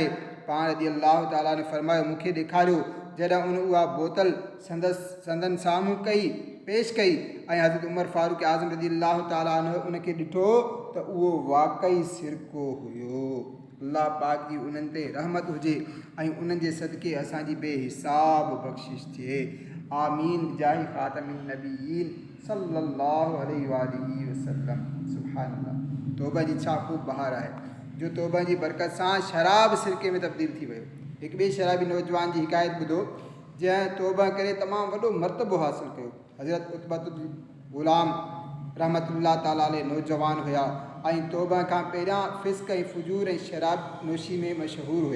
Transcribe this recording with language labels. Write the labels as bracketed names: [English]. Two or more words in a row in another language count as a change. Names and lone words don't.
[Sindhi] पाण [Arabic] رضي الله تعالى [Sindhi] ने फ़रमायो, मूंखे ॾेखारियो। जॾहिं उन उहा बोतल संदन साम्हूं पेश कई ऐं हज़रत उमर फ़ारूक आज़म [Arabic] رضي الله تعالى عنه [Sindhi] उनखे ॾिठो त उहो वाक़ई सिरको हुयो। अल्लाह पाक जी उन्हनि ते रहमत हुजे ऐं उन्हनि जे सदके असांजी बेहिसाब बख़्शिश थिए। [Arabic] آمين جاه خاتم النبيين صلى الله عليه وسلم. [Sindhi] सुभानअल्लाह। तौबा जी छा ख़ूब बहार आहे, जो तौबा जी बरकत सां शराब सिरके में तब्दील थी वियो। हिकु ॿिए शराबी नौजवान जी हिकायत ॿुधो, जंहिं तौबा करे तमामु वॾो मर्तबो हासिलु कयो। हज़रत उतबतुल ग़ुलाम [Arabic] رحمة الله تعالى عليه [Sindhi] नौजवान हुया ऐं तौबा खां पहिरियां फ़िस्क ऐं फुजूर ऐं शराब नोशी में मशहूरु हुया।